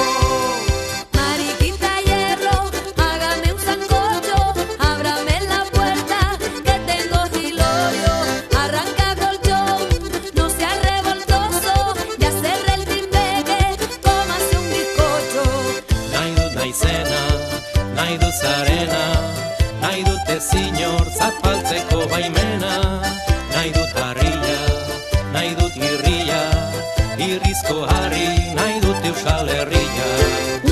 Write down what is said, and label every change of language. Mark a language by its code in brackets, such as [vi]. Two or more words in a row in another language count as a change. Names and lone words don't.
[es] Mariquita hierro, hágame un sancocho, ábrame la puerta que tengo gilorio. Arranca colchón, no sea revoltoso, ya cerré el timbeque, cómase un bizcocho. [eu] Nahi dut naizena, nahi dut zarena, nahi dute zinor zapaltzeko baimena. Nahi dut harria, nahi dut irria, irrizko harri, nahi dut Euskal Herria.